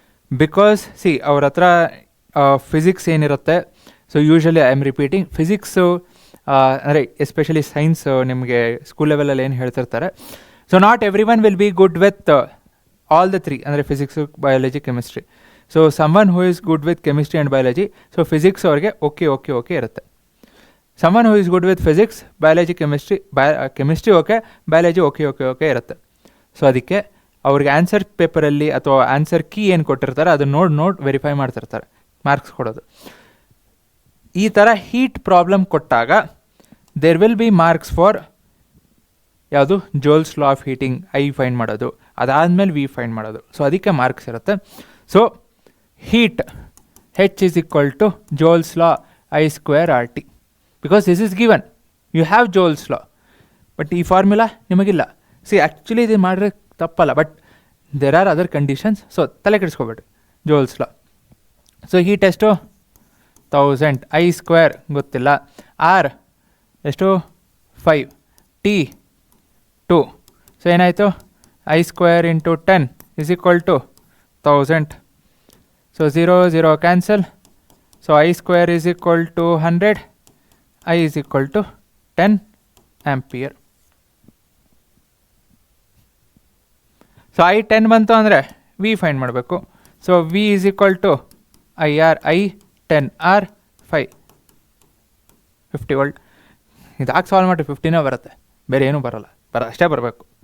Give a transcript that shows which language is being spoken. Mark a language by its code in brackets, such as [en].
[kn] Because C ಅವ್ರ ಹತ್ರ physics ಏನಿರುತ್ತೆ, [en] so usually I am repeating physics [kn] ಅಂದರೆ ಎಸ್ಪೆಷಲಿ ಸೈನ್ಸ್ ನಿಮಗೆ ಸ್ಕೂಲ್ ಲೆವೆಲಲ್ಲಿ ಏನು ಹೇಳ್ತಿರ್ತಾರೆ. [en] So not every one will be good with all the 3, ಅಂದರೆ physics, biology, chemistry. So someone who is good with chemistry and biology, so physics [kn] ಅವ್ರಿಗೆ okay ಇರುತ್ತೆ. [en] someone who is good with physics, biology, chemistry [kn] okay, biology okay ಇರುತ್ತೆ. So ಅದಕ್ಕೆ ಅವ್ರಿಗೆ answer ಪೇಪರಲ್ಲಿ ಅಥವಾ answer key ಏನು ಕೊಟ್ಟಿರ್ತಾರೆ ಅದನ್ನು ನೋಡಿ ವೆರಿಫೈ ಮಾಡ್ತಿರ್ತಾರೆ ಮಾರ್ಕ್ಸ್ ಕೊಡೋದು. ಈ ಥರ ಹೀಟ್ ಪ್ರಾಬ್ಲಮ್ ಕೊಟ್ಟಾಗ [en] there will be marks for [kn] ಯಾವುದು? Joules law of heating I find ಮಾಡೋದು, ಅದಾದಮೇಲೆ ವಿ ಫೈಂಡ್ ಮಾಡೋದು. ಸೊ ಅದಕ್ಕೆ ಮಾರ್ಕ್ಸ್ ಇರುತ್ತೆ. [en] So heat H is equal to Joule's law I² RT. Because this is given, you have Joule's law, but [kn] ಈ formula ನಿಮಗಿಲ್ಲ. C actually ಇದು ಮಾಡಿದ್ರೆ ತಪ್ಪಲ್ಲ, [en] But there are other conditions. [kn] So ತಲೆ ಕೆಡಿಸ್ಕೊಬೇಡ್ರಿ. Joule's law. So heat ಎಷ್ಟು? 1000. I² ಗೊತ್ತಿಲ್ಲ. R ಎಷ್ಟು? 5. T 2. So ಏನಾಯಿತು? [en] I² into 10 is equal to 1000. So 0 cancel. So I² is equal to 100. I is equal to 10 ampere. [kn] So I 10 ಬಂತು ಅಂದರೆ V find ಮಾಡಬೇಕು. So [en] V is equal to IR. [kn] I 10, R 5, 50 volt. ಇದಾಗಿ solve ಮಾಡಿ 15 ಬರುತ್ತೆ, ಬೇರೆ ಏನೂ ಬರೋಲ್ಲ, ಅಷ್ಟೇ ಬರಬೇಕು.